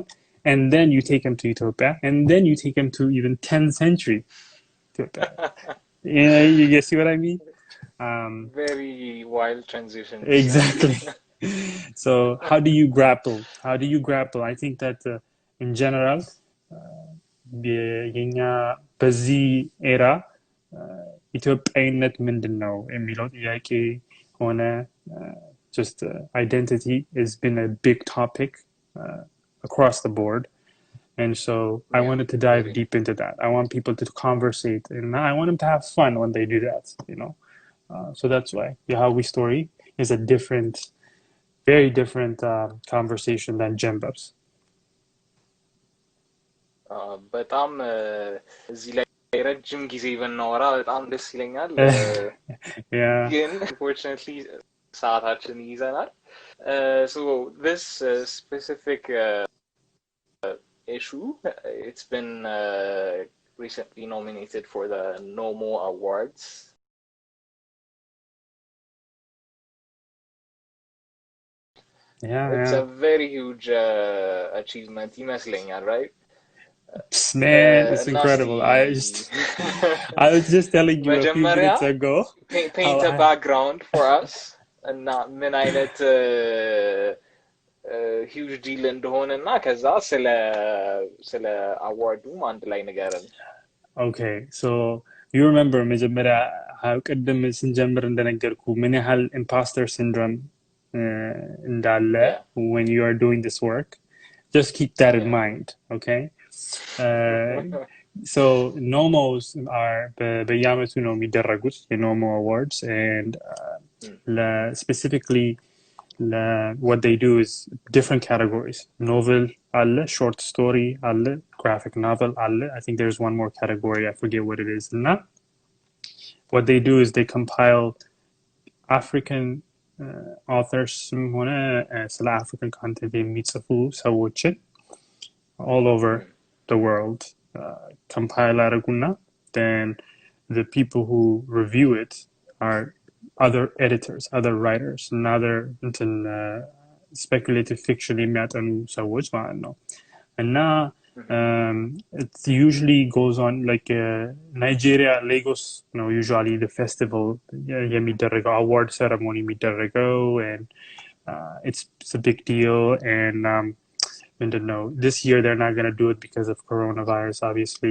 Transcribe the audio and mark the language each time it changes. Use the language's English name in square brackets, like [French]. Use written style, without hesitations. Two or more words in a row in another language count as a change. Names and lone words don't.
[English] And then you take him to Ethiopia, and then you take him to even 10th century Ethiopia. Yeah, you see what I mean? Um, Very wild transitions. exactly. So how do you grapple? How do you grapple? I think that in general, [Amharic] የኛ በዚህ ኤራ ኢትዮጵያዊነት ምንድን ነው የሚለው ጥያቄ ሆነ [English] just identity has been a big topic across the board. And so I Yeah, wanted to dive very. deep into that. I want people to conversate and I want them to have fun when they do that, you know. So that's why the Hawi story is a different, very different conversation than Jember's. [Amharic] በጣም እዚህ ላይ ረጅም ጊዜ ብናወራ በጣም ደስ ይለኛል። [English] Yeah. ግን unfortunately [Amharic] ሰዓታችን ይይዘናል። [English] So this specific issue, it's been recently nominated for the NOMO Awards. Yeah, It's yeah. a very huge achievement ይመስለኛል, right? Man, it's [Amharic] እና እስቲ [English] incredible. I was just telling you a few [Amharic] መጀመሪያ [English] minutes ago how paint a I, background for us [Amharic] እና ምን አይነት [English] huge deal [Amharic] እንደሆነ እና ከዛ ስለ አዋርዱም አንድ ላይ ንገረን። [English] okay, so you remember [Amharic] መጀመሪያ ቅድም ስንጀምር እንደነገርኩ ምን ያህል [English] imposter syndrome [Amharic] እንዳለ [English] Yeah, when you are doing this work. Just keep that in yeah. mind, okay? Uh, so nomos are [Amharic] በየዓመቱ ነው የሚደረጉት የኖሞ [English] awards and specifically what they do is different categories. Novel, alle, short story, alle, graphic novel, alle. I think there's one more category, I forget what it is. እና what they do is they compile African authors [Amharic] ሆነ ስለ [English] African content [Amharic] የሚጽፉ ሰዎችን [English] all over the world compile አደረጉና then the people who review it are other editors, other writers, and other speculative fiction [Amharic] የሚያጠኑ ሰዎች ማለት ነው እና [English] it usually goes on like Nigeria, Lagos, you know, usually the festival የሚደረገው award ceremony የሚደረገው and it's a big deal and and to know this year they're not going to do it because of coronavirus obviously